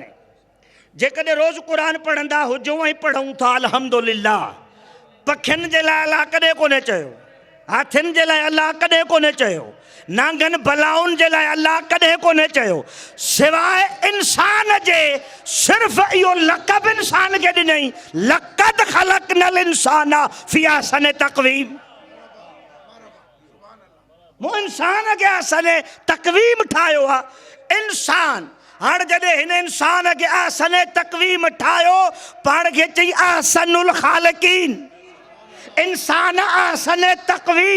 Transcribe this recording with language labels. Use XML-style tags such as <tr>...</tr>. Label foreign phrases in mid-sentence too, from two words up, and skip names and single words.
<sd>जेकॾहिं रोज़ क़ुर पढ़ंदा हुजूं ऐं पढ़ूं था अल्हम्दुलिल्लाह, पखियुनि जे लाइ अलाह कॾहिं कोन्हे चयो, हाथियुनि जे लाइ अलाह कॾहिं कोन्हे चयो, नांगनि बलाउनि जे लाइ अलाह कॾहिं कोन्हे चयो, सवाइ इंसान जे सिर्फ़ु इहो लक़ब इंसान खे ॾिनई,</sd> <ar>لقد خلقنا الإنسان في أحسن تقويم.</ar> <sd>मूं इंसान खे अहसने तक़वीम ठाहियो आहे। इंसान हाणे जॾहिं हिन इंसान खे अहसने तक़वीम ठाहियो पाण खे चई</sd> <ar>أحسن الخالقين,</ar> <sd>इंसान अहसने तक़वीम।</sd>